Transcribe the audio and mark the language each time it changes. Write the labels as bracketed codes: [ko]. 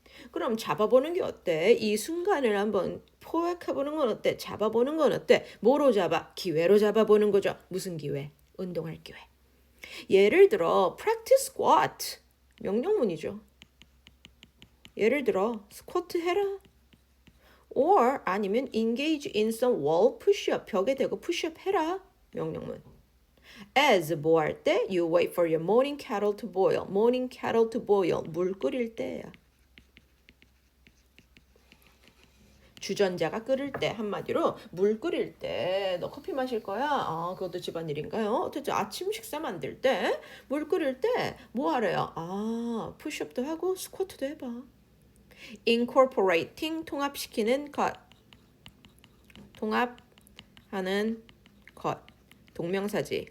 [ko] 그럼 잡아보는 게 어때? 이 순간을 한번 포획해보는 건 어때? 잡아보는 건 어때? 뭐로 잡아? 기회로 잡아보는 거죠. 무슨 기회? 운동할 기회. 예를 들어 practice squat 명령문이죠. 예를 들어 스쿼트 해라. or 아니면 engage in some wall push-up 벽에 대고 push-up 해라. 명령문. as 뭐 할 때? [en] you wait for your morning kettle to boil. morning kettle to boil 물 끓일 때야. [ko] 주전자가 끓을 때 한마디로 물 끓일 때 너 커피 마실 거야? 아 그것도 집안일인가요? 어쨌든 아침 식사 만들 때 물 끓일 때 뭐 하래요? 아 푸시업도 하고 스쿼트도 해봐. incorporating 통합시키는 것 통합하는 것 동명사지.